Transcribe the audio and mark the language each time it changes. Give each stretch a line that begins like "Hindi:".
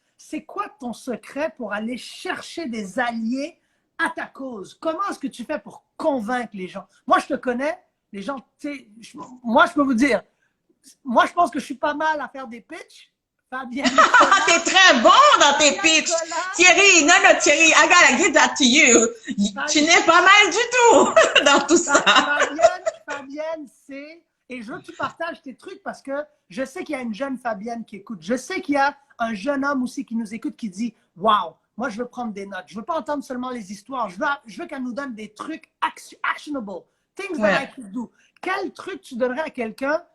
French: C'est quoi ton secret pour aller chercher des alliés à ta cause? Comment est-ce que tu fais pour convaincre les gens? Moi, je te connais, les gens, tu sais, moi, je peux vous dire, moi, je pense que je suis pas mal à faire des pitchs. Fabienne Ah, t'es très bon dans tes pitchs. Collat.
English: Thierry, non, non, Thierry, I gotta give that to you.
French: Tu n'es pas mal du tout dans tout ça. Fabienne, c'est... Et je veux que tu partages tes trucs parce que je sais qu'il y a une jeune Fabienne qui écoute. Je sais qu'il y a un jeune homme aussi qui nous écoute qui dit « Wow, moi, je veux prendre des notes. Je veux pas entendre seulement les histoires. Je veux qu'elle nous donne des trucs actionable.
English: Things that I could do.
French: » Quel truc tu donnerais à quelqu'un?